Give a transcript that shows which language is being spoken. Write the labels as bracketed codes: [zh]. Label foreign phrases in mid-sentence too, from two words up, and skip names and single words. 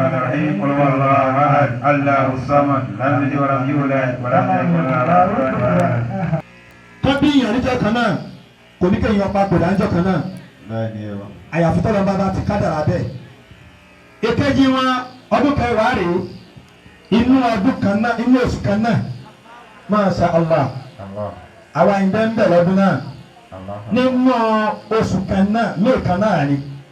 [ar] الرحيم قل هو الله احد الله الصمد لم يلد ولم يولد ولم يكن له كفوا احد. [yo] kábí ìyàn níjọ́ kan náà kò ní kéèyàn papòdà níjọ́ kan náà àyàfi tọ́lọ́ bá ti kádàrá bẹ́ẹ̀. èkejì wọn ọdún kẹwàá rèé inú ọdún kan náà inú oṣù kan náà Masha Allah àwa ìbẹ́ ń bẹ̀ lọ́dún náà nínú oṣù kan náà lóòkan náà ni